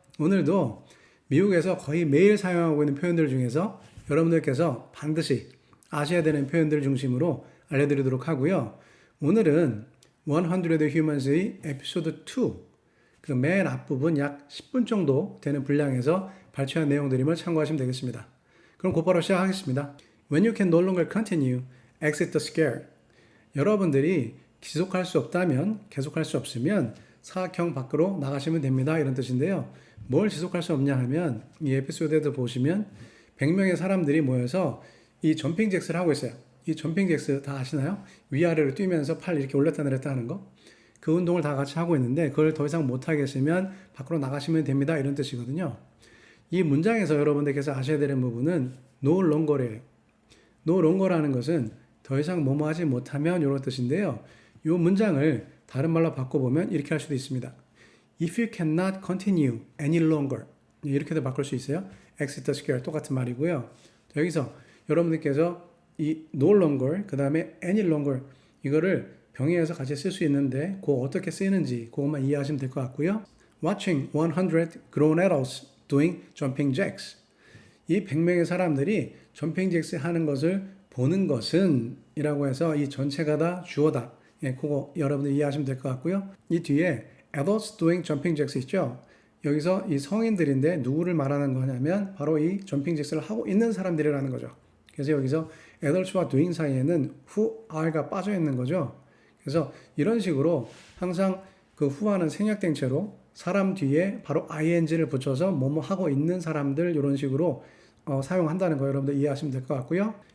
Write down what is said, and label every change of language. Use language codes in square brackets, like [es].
[ko] 오늘도 미국에서 거의 매일 사용하고 있는 표현들 중에서 여러분들께서 반드시 아셔야 되는 표현들 중심으로 알려드리도록 하고요. 오늘은 100 Humans의 에피소드 2, 그 맨 앞부분 약 10분 정도 되는 분량에서 발췌한 내용들임을 참고하시면 되겠습니다. 그럼 곧바로 시작하겠습니다. [en] When you can no longer continue, exit the scare. [ko] 여러분들이 지속할 수 없다면, 계속할 수 없으면 사각형 밖으로 나가시면 됩니다. 이런 뜻인데요. 뭘 지속할 수 없냐 하면 이 에피소드에도 보시면 100명의 사람들이 모여서 이 점핑 잭스를 하고 있어요. 이 점핑 잭스 다 아시나요? 위아래로 뛰면서 팔 이렇게 올렸다 내렸다 하는 거. 그 운동을 다 같이 하고 있는데 그걸 더 이상 못하겠으면 밖으로 나가시면 됩니다. 이런 뜻이거든요. 이 문장에서 여러분들께서 아셔야 되는 부분은 no longer예요. no longer라는 것은 더 이상 뭐뭐 하지 못하면 이런 뜻인데요. 이 문장을 다른 말로 바꿔보면 이렇게 할 수도 있습니다. [en] If you cannot continue any longer [ko] 이렇게도 바꿀 수 있어요. [en] exit the scare [ko] 똑같은 말이고요. 여기서 여러분들께서 이 no longer 그 다음에 any longer 이거를 병행해서 같이 쓸 수 있는데 그거 어떻게 쓰이는지 그것만 이해하시면 될 것 같고요. [en] Watching 100 grown adults doing jumping jacks [ko] 이 100명의 사람들이 점핑 잭스 하는 것을 보는 것은 이라고 해서 이 전체가 다 주어다. 예, 그거 여러분들 이해하시면 될 것 같고요. 이 뒤에 [en] adults doing jumping jacks [ko] 있죠. 여기서 이 성인들인데 누구를 말하는 거냐면 바로 이 점핑 잭스를 하고 있는 사람들이라는 거죠. 그래서 여기서 adults와 doing 사이에는 [en] who are [ko] 가 빠져 있는 거죠. 그래서 이런 식으로 항상 그 who와는 생략된 채로 사람 뒤에 바로 ing를 붙여서 뭐뭐 하고 있는 사람들 이런 식으로 사용한다는 거 여러분들 이해하시면 될 것 같고요.